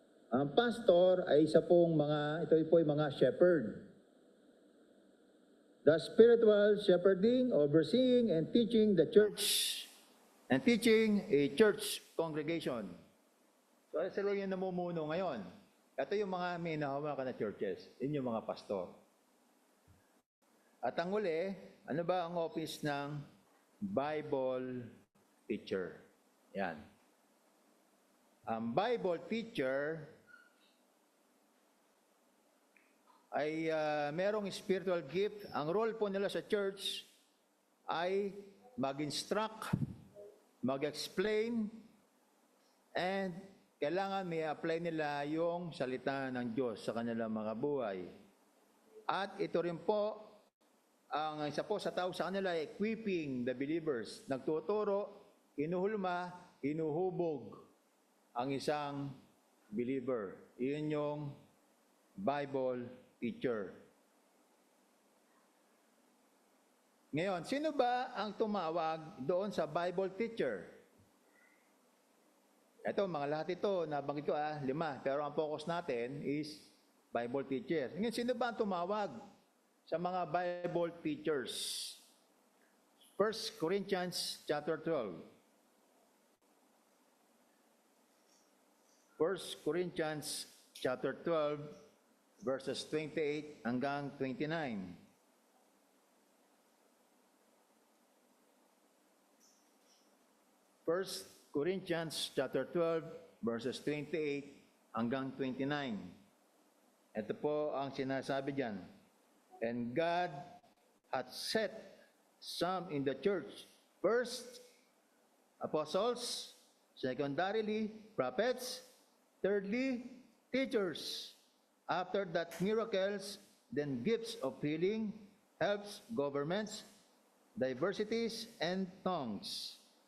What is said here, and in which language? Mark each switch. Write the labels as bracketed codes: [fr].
[tl] Ang pastor ay isa pong ito po yung mga shepherd. [en] The spiritual shepherding, overseeing, and teaching the church, and teaching a church congregation. [tl] So, sila yung namumuno ngayon. Ito yung mga may nahawakan na churches. Yun yung mga pastor. At ang uli, ano ba ang office ng Bible teacher? Yan. Ang Bible teacher ay merong spiritual gift. Ang role po nila sa church ay mag-instruct, mag-explain, and kailangan may apply nila yung salita ng Diyos sa kanilang mga buhay. At ito rin po, ang isa po sa tawag sa kanila, [en] equipping the believers. [tl] Nagtuturo, inuhulma, inuhubog ang isang believer. Iyon yung Bible teacher. Ngayon, sino ba ang tumawag doon sa Bible teacher? Ito, mga lahat ito, nabanggit ko 5, pero ang focus natin is Bible teacher. Ngayon, sino ba ang tumawag sa mga Bible teachers? [en] 1 Corinthians chapter 12. 1 Corinthians chapter 12, verses 28 hanggang 29. 1 Corinthians chapter 12, verses 28 hanggang 29. [tl] Ito po ang sinasabi diyan. [en] And God hath set some in the church. First, apostles. Secondarily, prophets. Thirdly, teachers. After that, miracles, then gifts of healing, helps, governments, diversities, and tongues.